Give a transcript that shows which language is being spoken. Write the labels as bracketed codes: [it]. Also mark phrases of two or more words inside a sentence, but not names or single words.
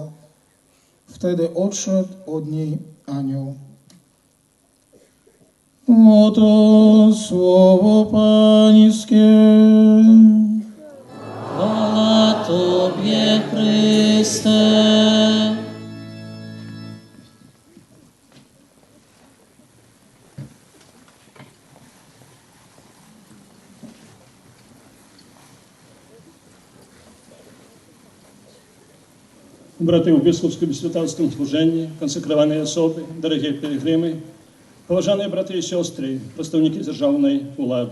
[pl] Wtedy odszedł od niej anioł. Oto słowo Pańskie. Chwała Tobie, Chryste. [uk] Брати у Біскупському святарському служенні, консекровані особи, дорогі пілігрими, поважані брати і сестри, представники державної влади.